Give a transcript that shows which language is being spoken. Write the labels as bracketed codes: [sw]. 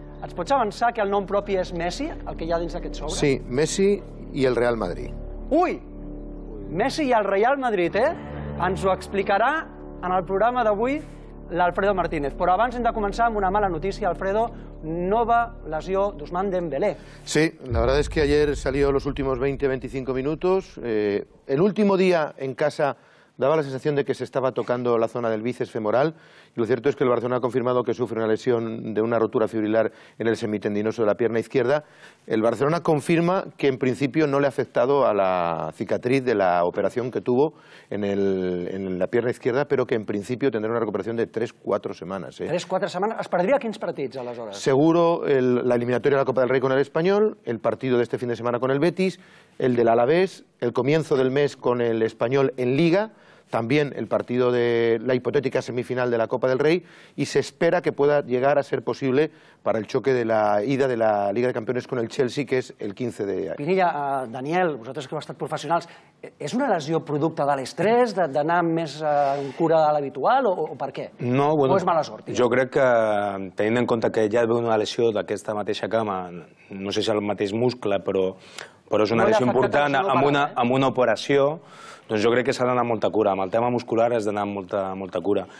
[ca] Ens pots avançar que el nom propi és Messi, el que hi ha dins d'aquest sobre? Sí, Messi i el Real Madrid. Ui! Messi i el Real Madrid, Ens ho explicarà en el programa d'avui l'Alfredo Martínez. Però abans hem de començar amb una mala notícia, Alfredo. Nova [es] lesión [ca] de Ousmane Dembélé. [es] Sí, la verdad es que ayer salió los últimos 20-25 minutos. El último día en casa daba la sensación de que se estaba tocando la zona del bíceps femoral, y lo cierto es que el Barcelona ha confirmado que sufre una lesión de una rotura fibrilar en el semitendinoso de la pierna izquierda. El Barcelona confirma que en principio no le ha afectado a la cicatriz de la operación que tuvo en la pierna izquierda, pero que en principio tendrá una recuperación de 3-4 semanas. [ca] 3-4 setmanes? Es perdria quins partits, aleshores? [es] Seguro la eliminatoria de la Copa del Rey con el Español, el partido de este fin de semana con el Betis, el del Alavés, el comienzo del mes con el Español en Liga, también el partido de la hipotética semifinal de la Copa del Rey, y se espera que pueda llegar a ser posible para el choque de la ida de la Liga de Campeones con el Chelsea, que és el 15 de... [ca] Pinilla, Daniel, vosaltres que heu estat professionals, és una lesió producte de l'estrès, d'anar més en cura de l'habitual, o per què? [es] No, bueno, [ca] o és mala sort? Jo crec que, tenint en compte que ja ve una lesió d'aquesta mateixa cama, no sé si el mateix muscle, però és una lesió important, amb una operació, doncs jo crec que s'ha d'anar amb molta cura. Amb el tema muscular has d'anar amb molta cura.